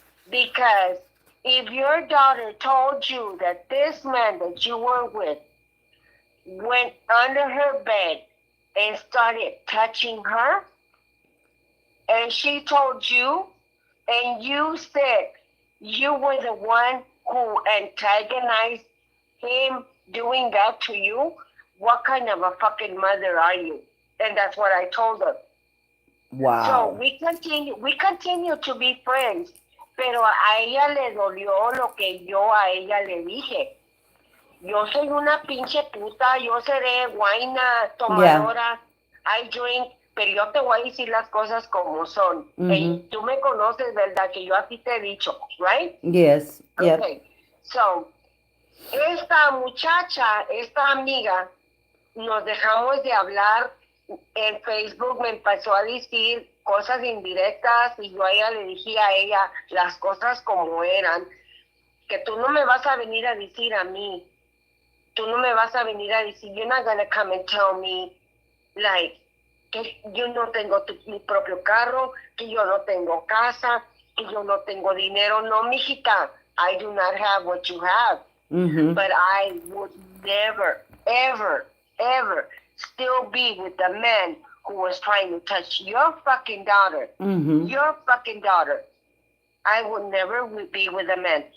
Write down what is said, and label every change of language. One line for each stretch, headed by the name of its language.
English: Because if your daughter told you that this man that you were with went under her bed and started touching her, and she told you, and you said you were the one who antagonized him doing that to you, what kind of a fucking mother are you? And that's what I told her. So Wow. we continue to be friends,
Spanish: pero a ella le dolió lo que yo a ella le dije. Yo soy una pinche puta, yo seré guaina, tomadora,
English: I drink,
Spanish: pero yo te voy a decir las cosas como son. Y tú me conoces, ¿verdad? Que yo a ti te he dicho,
English: right? Yes. Yep. Okay.
Spanish: So, esta muchacha, esta amiga, nos dejamos de hablar en Facebook, me empezó a decir cosas indirectas y yo a ella le dije a ella las cosas como eran, que tú no me vas a venir a decir a mí, tú no me vas a venir a decir,
English: you're not gonna come and tell me, like,
Spanish: que yo no tengo mi propio carro, que yo no tengo casa, que yo no tengo dinero. No, mijita,
English: I do not have what you have. But I would never, ever, ever still be with the man who was trying to touch your fucking daughter. Your fucking daughter. I would never be with a man.